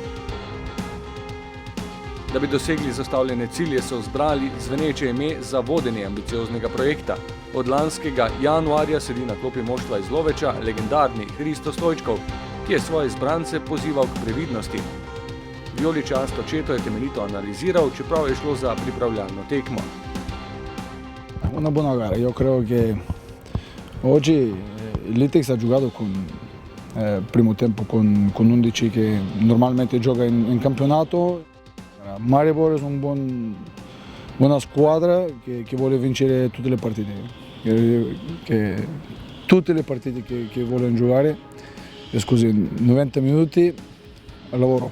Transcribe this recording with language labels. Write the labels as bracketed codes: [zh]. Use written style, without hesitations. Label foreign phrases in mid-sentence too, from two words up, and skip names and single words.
[sl] Da bi dosegli zastavljene cilje, so zbrali zveneče ime za vodenje ambicioznega projekta. Od lanskega januarja sedi na klopi moštva iz Loveča legendarni Hristo Stojčkov, ki je svoje izbrance pozival k previdnosti. Vijoličast očeto je temeljito analiziral, čeprav je šlo za pripravljalno tekmo. [it] Una buona gara, io credo che oggi l'Itex ha giocato con primo tempo con 11 che normalmente gioca in campionato. Maribor è buona squadra che vuole vincere tutte le partite, tutte le partite che vogliono giocare, scusi, 90 minuti al lavoro.